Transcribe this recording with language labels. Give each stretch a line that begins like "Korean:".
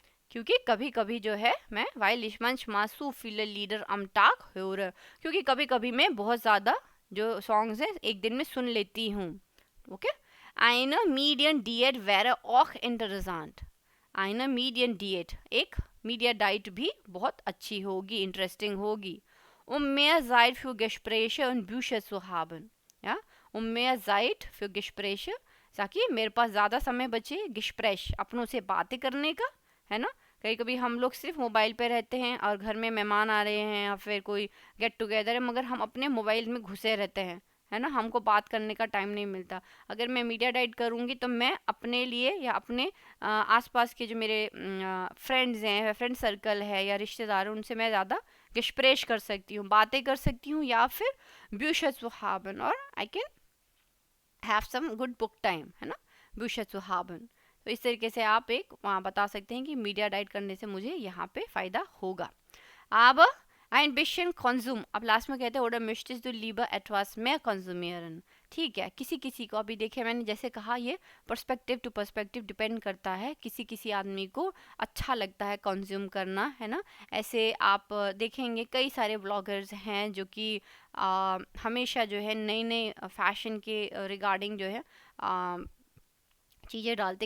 Hindi: क्योंकि कभी कभी जो है मैं वाइल इशमंच मासू फील लीडर अमटाक हो रहा, क्योंकि कभी कभी मैं बहुत ज़्यादा जो सॉन्ग्स हैं एक दिन में सुन लेती हूँ। ओके, आइन मीडियन डिएट वेर ऑक इंटरेस्टेंट, आइन मीडियन डिएट, एक मीडिया डाइट भी बहुत अच्छी होगी, इंटरेस्टिंग होगी।
German: Um mehr Zeit für Gespräche und Bücher zu haben, ja, um mehr Zeit für Gespräche,
Hindi: ताकि मेरे पास ज़्यादा समय बचे गिस्प्रेश, अपनों से बातें करने का, है ना। कभी कभी हम लोग सिर्फ मोबाइल पे रहते हैं और घर में मेहमान आ रहे हैं या फिर कोई गेट टुगेदर है, मगर हम अपने मोबाइल में घुसे रहते हैं, है ना, हमको बात करने का टाइम नहीं मिलता। अगर मैं मीडिया डाइट करूँगी तो मैं अपने लिए या अपने आसपास के जो मेरे फ्रेंड्स हैं, फ्रेंड सर्कल है या रिश्तेदार हैं, उनसे मैं ज़्यादा गिस्प्रेश कर सकती हूँ, बातें कर सकती हूँ, या फिर ब्यूशस हाबन, और
English: I can have some good book time,
Hindi: है ना, ब्यूशस हाबन। तो इस तरीके से आप एक बता सकते हैं कि मीडिया डाइट करने से मुझे यहाँ पे फ़ायदा होगा।
German: अब ein bisschen Konsum,
Hindi: अब लास्ट में कहते हैं
German: oder möchtest du lieber etwas mehr konsumieren,
Hindi: ठीक है, किसी किसी को अभी देखिए मैंने जैसे कहा ये पर्सपेक्टिव टू पर्सपेक्टिव डिपेंड करता है, किसी किसी आदमी को अच्छा लगता है कंज्यूम करना, है ना। ऐसे आप देखेंगे कई सारे ब्लॉगर्स हैं जो कि हमेशा जो है नई नई फैशन के रिगार्डिंग जो है चीज़ें डालते।